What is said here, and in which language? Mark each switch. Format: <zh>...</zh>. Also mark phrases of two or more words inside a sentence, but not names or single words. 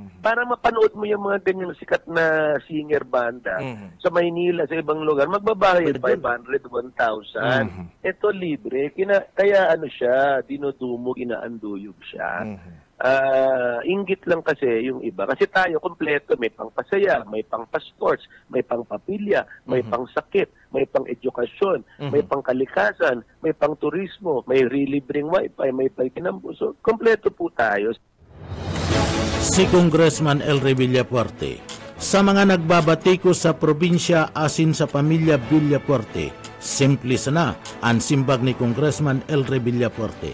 <tl>Para mapanood mo yung mga ganyang sikat na singer banda sa Maynila, sa ibang lugar, magbabayad 500, 1,000. Ito libre. Kaya ano siya, dinudumog, inaanduyog siya. Inggit lang kasi yung iba. Kasi tayo, kompleto. May pangpasaya, may pangpasports, may pangpapilya, may pangsakit, may pang-edukasyon, may pangkalikasan, may pangturismo, may libreng wifi, may pagkinambo. So, kompleto po tayo.</tl> <bik>Si Congressman Elre Villapuerte, sa mga nagbabatiko sa probinsya asin sa pamilya Villapuerte, simple sana ang simbag ni Congressman Elre Villapuerte.</bik>